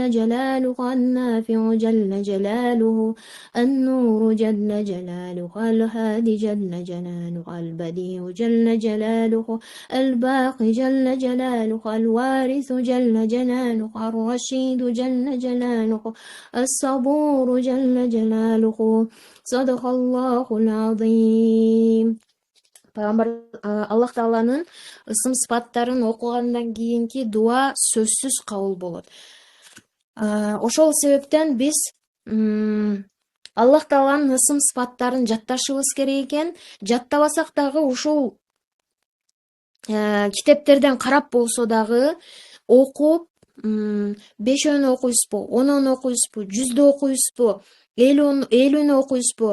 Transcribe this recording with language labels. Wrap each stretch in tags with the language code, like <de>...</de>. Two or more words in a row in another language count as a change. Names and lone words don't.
<ar>جلاله النافع جل جلاله النور جل جلاله الهادي جل جلاله البديع جل جلاله الباقي جل جلاله الوارث جل جلاله الرشيد جل جلاله الصبور جل جلاله صدق الله العظيم.</ar> <ky>Пайгамбар Аллах Тааланын ысым сыпаттарын окугандан кийинки дуа сөзсүз кабыл болот. Ошол себептен биз Аллах Тааланын ысым сыпаттарын жатташыбыз керек экен. Жаттабасак дагы ушул китептерден карап болсо дагы окуп 5-өн окуйсузбу, 10-өн окуйсузбу, 100дө окуйсузбу, элүүнү окуйсузбу?</ky>